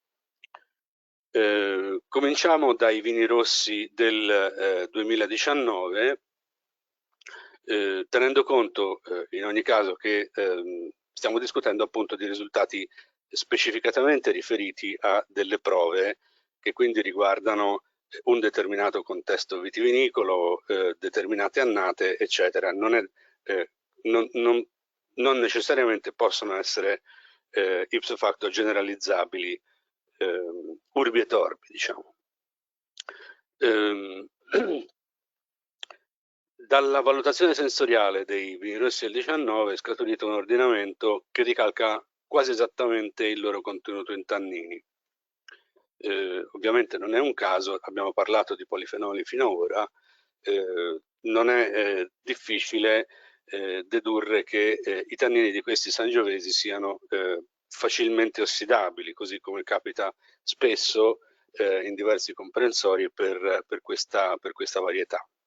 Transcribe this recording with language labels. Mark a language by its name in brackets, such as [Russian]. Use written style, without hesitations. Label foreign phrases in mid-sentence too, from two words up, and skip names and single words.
[Italian] Cominciamo dai vini rossi del 2019, tenendo conto in ogni caso che stiamo discutendo appunto di risultati specificatamente riferiti a delle prove che quindi riguardano un determinato contesto vitivinicolo, determinate annate, eccetera. Non necessariamente possono essere [Latin] ipso facto [Italian] generalizzabili [Latin] urbi et orbi, [Italian] diciamo. Dalla valutazione sensoriale dei vini rossi del 19 è scaturito un ordinamento che ricalca quasi esattamente il loro contenuto in tannini. Ovviamente non è un caso, abbiamo parlato di polifenoli fino ad ora, non è difficile dedurre che i tannini di questi sangiovesi siano facilmente ossidabili, così come capita spesso in diversi comprensori per questa varietà.